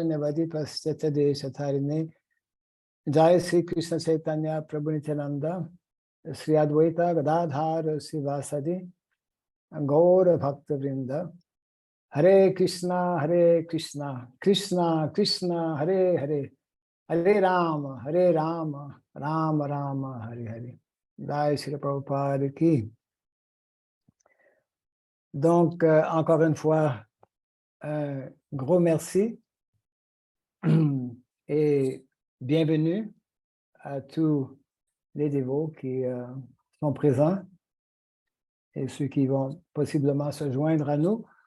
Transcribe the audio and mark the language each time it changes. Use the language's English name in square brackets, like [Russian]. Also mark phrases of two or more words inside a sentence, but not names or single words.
[Sanskrit] Navadi Paschata Deshatharine Jai Sri Krishna Chaitanya Prabhu Nityananda Sri Advaita Gadadhar Sivasadi Gaura Bhakta Vrinda Hare Krishna Krishna Krishna Hare Hare Hare Rama Rama Rama Hare Hare Jai Sri Prabhupada Ki. [French] Donc, encore une fois, un gros merci et bienvenue à tous les dévots qui sont présents et ceux qui vont possiblement se joindre à nous.